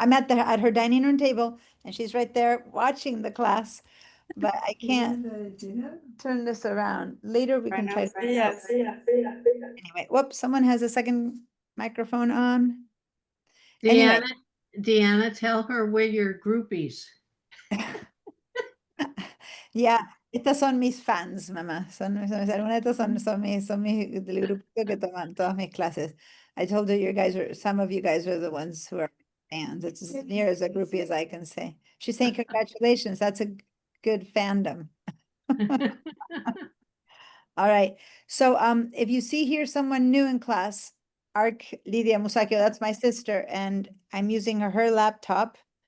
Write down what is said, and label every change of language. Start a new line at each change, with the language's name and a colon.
English: I'm at her dining room table and she's right there watching the class, but I can't turn this around. Later we can try. Anyway, whoops, someone has a second microphone on. Anyway. Deanna, tell her we're your groupies.
Spanish: Yeah, estas son mis fans, mamá. Algunas de estas son mis del grupo que toman todas mis clases.
English: I told her some of you guys are the ones who are fans. It's as near as a groupie as I can say. She's saying congratulations. That's a good fandom. All right. So if you see here someone new in class, Lidia Musacchio, that's my sister, and I'm using her laptop.